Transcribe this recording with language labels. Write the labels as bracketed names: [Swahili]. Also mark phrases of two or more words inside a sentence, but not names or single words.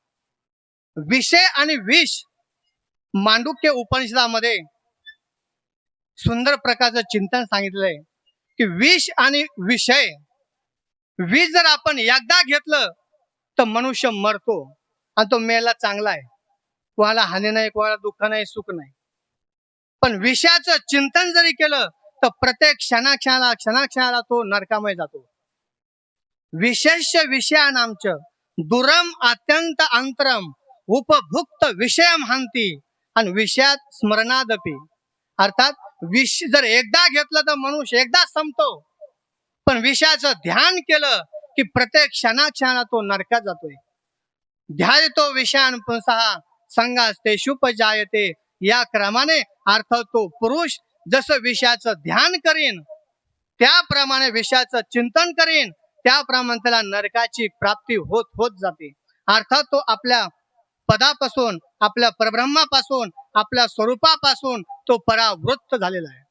[Marathi] विषय आणि विष मांडुक्य उपनिषदामध्ये सुंदर प्रकारचं चिंतन सांगितलंय की विष आणि विषय, विष जर आपण एकदा घेतलं तर मनुष्य मरतो आणि तो मेला चांगला आहे, कोणाला हानी नाही, कोणाला दुःख नाही, सुख नाही. पण विषयाचं चिंतन जरी केलं तर प्रत्येक क्षणाक्षणाला तो नरकामय जातो. [Sanskrit] विशेष विषयानांच दुरम अत्यंत अंतरम उपभुक्त विषयम हंती आणि विषयात स्मरणादपी. [Marathi] अर्थात विष जर एकदा घेतलं तर मनुष्य एकदा संपतो, पण विषयाचं ध्यान केलं की प्रत्येक क्षणाक्षणाला तो नरकात जातोय. [Sanskrit] ध्यायतो विषयान पुंसः संगास्तेषुपजायते. [Marathi] या क्रमाने अर्थ तो पुरुष जसं विषयाचं ध्यान करीन त्याप्रमाणे विषयाचं चिंतन करीन त्याप्रमाणे त्याला नरकाची प्राप्ती होत होत जाते. अर्थात तो आपल्या पदापासून, आपल्या परब्रह्मापासून, आपल्या स्वरूपापासून तो परावृत्त झालेला आहे.